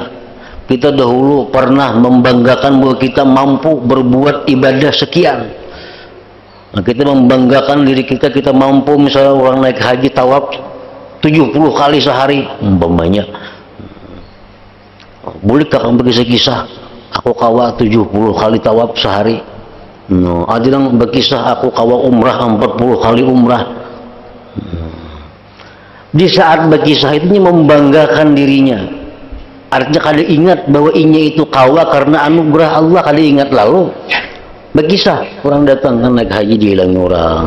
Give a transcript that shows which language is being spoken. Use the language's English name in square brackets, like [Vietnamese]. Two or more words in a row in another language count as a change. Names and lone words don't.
[Indonesian] Kita dahulu pernah membanggakan bahwa kita mampu berbuat ibadah sekian. Nah, kita membanggakan diri kita mampu, misalnya orang naik haji tawaf 70 kali sehari umpamanya. Bolehkah kamu berkisah-kisah [Banjar] aku kawa 70 kali tawaf sehari? [Indonesian] No, ada yang berkisah [Banjar] aku kawa umrah 40 kali umrah. [Indonesian] Di saat berkisah itu membanggakan dirinya. Artinya kada ingat bahwa inya itu kawa karena anugerah Allah, kada ingat lalu. Berkisah, orang datang kan naik haji dihilangi orang.